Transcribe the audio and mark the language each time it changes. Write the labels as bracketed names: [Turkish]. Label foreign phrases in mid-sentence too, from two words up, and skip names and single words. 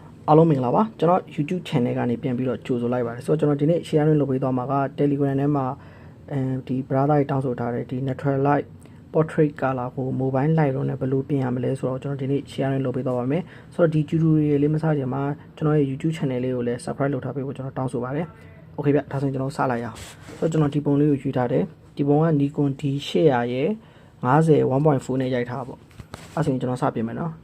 [Burmese] အားလုံးမင်္ဂလာပါကျွန်တော် YouTube channel ကနေပြန်ပြီးတော့ကြိုဆိုလိုက်ပါတယ်ဆိုတော့ကျွန်တော်ဒီနေ့ share လုပ်ပေးသွားမှာက Telegram ထဲမှာဒီ brother တွေတောင်းဆိုထားတဲ့ဒီ [English] natural light portrait color [Burmese] ကို Mobile Lightroom နဲ့ဘယ်လိုပြင်ရမလဲဆိုတော့ကျွန်တော်ဒီနေ့ share လုပ်ပေးသွားပါမယ်ဆိုတော့ဒီ tutorial လေးမစခင်မှာကျွန်တော်ရဲ့ YouTube channel လေးကိုလည်း subscribe လုပ်ထားပေးဖို့ကျွန်တော်တောင်းဆိုပါတယ် Okay ဗျဒါဆိုရင်ကျွန်တော်စလိုက်ရအောင်ဆိုတော့ကျွန်တော်ဒီပုံလေးကိုယူထားတယ်ဒီပုံက Nikon D800 ရဲ့50 1.4 နဲ့ရိုက်ထားပါပေါ့အဲ့ဆိုရင်ကျွန်တော်စပြင်မယ်နော်